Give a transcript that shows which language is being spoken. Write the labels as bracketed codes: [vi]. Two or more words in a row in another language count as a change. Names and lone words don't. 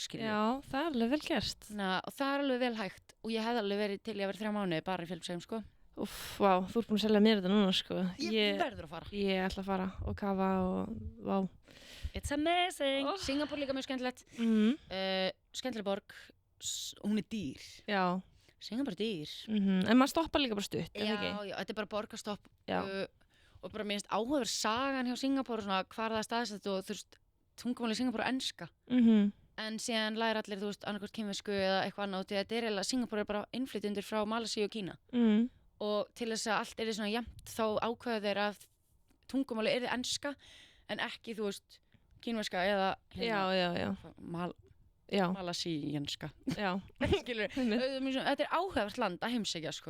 [is] það er alveg vel gert og það er alveg vel hægt og ég hef alveg verið til ég að vera 3 mánuði bara í Filippseyjum sko. Vá, þú ert búin að selja mér þetta núna sko. Ég verður að fara ég ætla að fara og kafa og [en] it's amazing [is] Singapore líka mjög skemmtilegt skemmtileg borg hún er dýr Singapore er dýr en maður stoppar líka bara stutt þetta er bara borgarstopp og bara minnst áhugaverð sagan hjá Singapore svona hvar það er staðsett og þú veist tungumáli í Singapore er enska en síðan læra allir þú veist annarkvort kínversku eða eitthvað annað og þetta er eiginlega Singapore er bara innflytjendur frá Malasíu og Kína og til þess að allt er svona jafnt þá ákveða þeir að tungumáli er enska en ekki þú veist kínverska eða malasíenska þetta er áhugavert land að heimsækja sko.